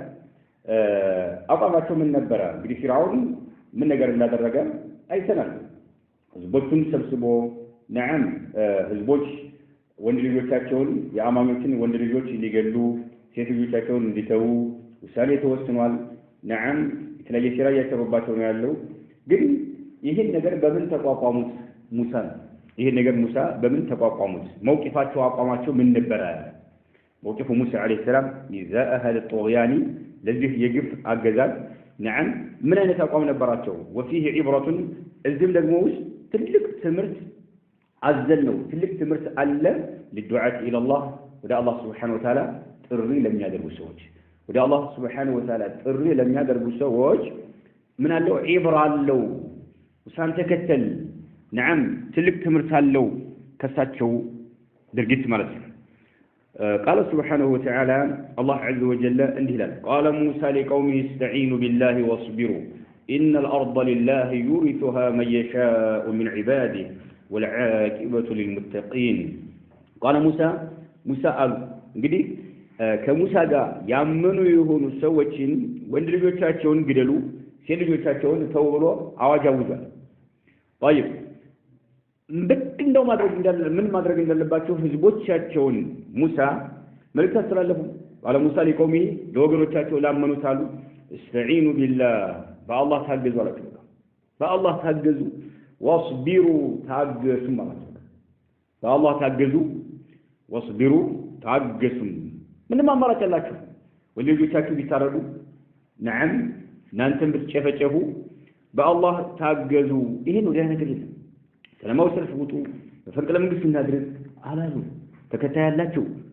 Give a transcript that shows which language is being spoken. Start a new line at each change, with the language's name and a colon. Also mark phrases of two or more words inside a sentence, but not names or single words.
Amharic: አቋማቸው ምን ነበር እንግዲህ ፊርዓውን ምን ነገር እንዳደረገ አይተናል ህዝቦቹን ሰብስቦ ነዓም ህዝቦች ወንድ ልጆቻቸውን የአማኞችን ወንድ ልጆች ሊገሉ ሴት ልጆቻቸውን እንዲተው ውሳኔ ተወስኗል ነዓም የተለየ ሥራ ያሰሩባቸው ነው ያለው ግን ይሄን ነገር በምን ተቋቋሙት ሙሳ ይሄን ነገር ሙሳ በምን ተቋቋሙት መውቂፋቸው አቋማቸው ምን ነበር መውቂፉ ሙሳ
Arabic: عليه السلام إذا أهل الطغيان
Amharic: ለዚህ የግፍ አገዛዝ ነዓም ምን አይነት አቋም ነበራቸው
Arabic: وفيه عبرة
Amharic: እዚህም ደግሞ ትልቅ ትምህርት አዘልነው ትልቅ ትምህርት አለ ለዱዓት ኢላላህ ወደ አላህ Subhanahu Wa Ta'ala ጥሪ ለሚያደርጉ ሰዎች ወደ አላህ Subhanahu
Arabic: وتعالى
Amharic: ጥሪ ለሚያደርጉ ሰዎች ምን አለው ኢብራ አለው ውሳን ተከተል ነዓም ትልቅ ትምህርት አለው
Arabic: ከሳቸው ድርጊት ማለት ነው قال سبحانه وتعالى الله عز وجل انهلال قال موسى لقومه استعينوا بالله واصبروا إن الأرض لله يورثها من يشاء من عباده والعاقبة للمتقين قال موسى قال
Amharic: እንግዲህ ከሙሳ ጋር ያመኑ የሆኑ ሰዎችን ወንድ ልጆቻቸውን ግደሉ ሴት ልጆቻቸውን ተው ብሎ አዋጅ አውጇል
Arabic: طيب
Amharic: እንደው ምን ማድረግ እንዳለባቸው ህዝቦቻቸውን ሙሳ መልእክት አስተላለፉ
Arabic: قال موسى لقومه
Amharic: ለወገኖቻቸው ላመኑት አሉ
Arabic: استعينوا بالله
Amharic: በአላህ ታገዙ አላቸው በአላህ ታገዙ واصبروا ታገሱ ማለት ነው በአላህ ታገዙ واصبروا ታገሱ ምንም አማራጭ አላችሁ ወልጆቻችሁ ቢታረዱ ነዓም እናንተም ብትጨፈጨፉ በአላህ ታገዙ ይሄን ወዲያ ነገር የለም ሰላማዊ ሰልፍ ውጡ በፈንቅለ መንግስት እናድርግ አላሉ ተከታይ ያላችሁ